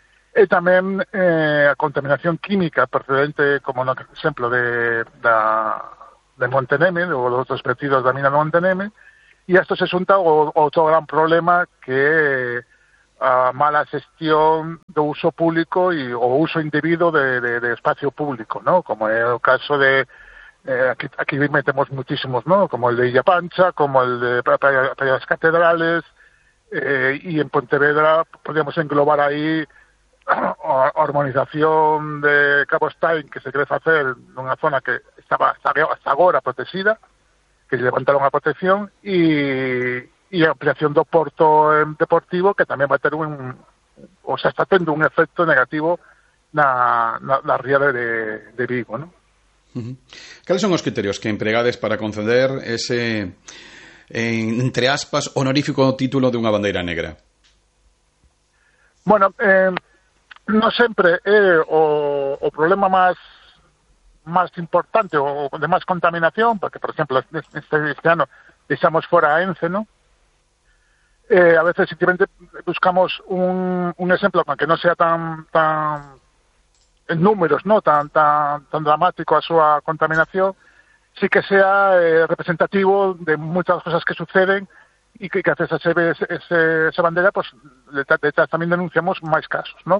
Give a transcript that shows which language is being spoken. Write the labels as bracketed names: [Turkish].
[Galician] E tamén a contaminación química procedente, como no exemplo de Monteneme, ou dos outros vertidos da mina de Monteneme, e a isto se xunta outro gran problema que é a mala xestión do uso público e o uso indebido de espacio público, ¿no? Como é o caso de aquí metemos muchísimos, ¿no? [Spanish] Como el de Illa Pancha, como el de Praia das Catedrales, y en Pontevedra podríamos englobar ahí a urbanización de Cabo Stein, que se quiere hacer en una zona que estaba hasta ahora protegida, que levantaron la protección, y [Galician] ampliación do porto deportivo, [Spanish] que también va a tener está teniendo un efecto negativo [Galician] na ría de Vigo, [Spanish] ¿no? [Galician] ¿Cales son os criterios que empregades para conceder ese, entre aspas, honorífico título de unha bandeira negra? Bueno, non sempre é o problema máis importante ou de máis contaminación, porque, por exemplo, este ano deixamos fora a ENCE, ¿no? A veces simplemente buscamos un exemplo que non sea tan en números, ¿no? [Spanish] tan dramático [Galician] a súa contaminación, [Spanish] sí que sea representativo de muchas cosas que suceden y que gracias a esa bandera, pues detrás también denunciamos más casos, ¿no?